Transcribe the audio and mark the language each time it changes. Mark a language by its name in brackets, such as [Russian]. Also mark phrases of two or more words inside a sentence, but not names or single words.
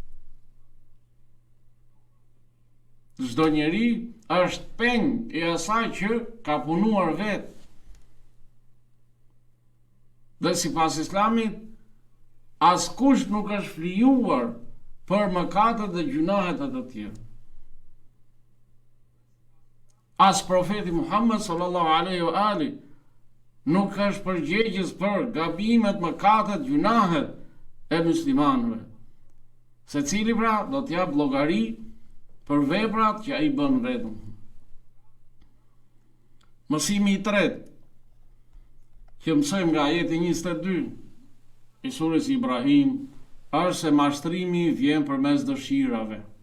[Albanian] Çdo njeri është peng i asaj që ka punuar vetë. Dhe sipas Islamit, askush nuk është flijuar për mëkatet dhe gjunahet e të tjerë. As profeti Muhammed [Arabic] صلى الله عليه وآله [Albanian] nuk është përgjegjës për gabimet, mëkatet, gjunahet e muslimanëve. Secili pra do të jap llogari për veprat që ai bën vetëm. Mësimi i tretë që mësojmë nga ajeti 22 i surës Ibrahim është se mashtrimi vjen përmes dëshirave.